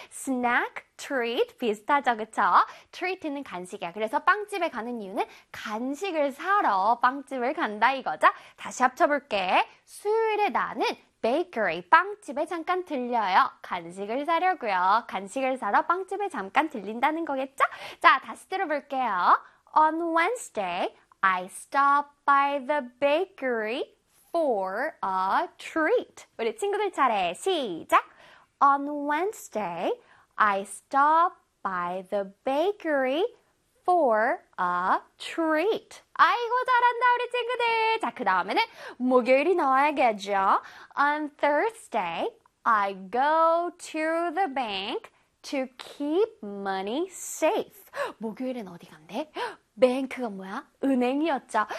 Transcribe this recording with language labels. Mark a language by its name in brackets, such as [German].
[Korean] snack, treat, 비슷하죠, 그쵸? treat는 간식이야. 그래서 빵집에 가는 이유는 간식을 사러 빵집을 간다 이거죠? 다시 합쳐볼게. 수요일에 나는 bakery, 빵집에 잠깐 들려요. 간식을 사려고요. 간식을 사러 빵집에 잠깐 들린다는 거겠죠? 자, 다시 들어볼게요. [English] On Wednesday, I stop by the bakery for a treat. [Korean] 우리 친구들 차례 시작. [English] On Wednesday, I stop by the bakery for a treat. [Korean] 아이고, 잘한다, 우리 친구들. 자, 그 다음에는 목요일이 나와야겠죠? [English] On Thursday, I go to the bank to keep money safe. [Korean] 목요일엔 어디 간대? 뱅크가 뭐야? 은행이었죠.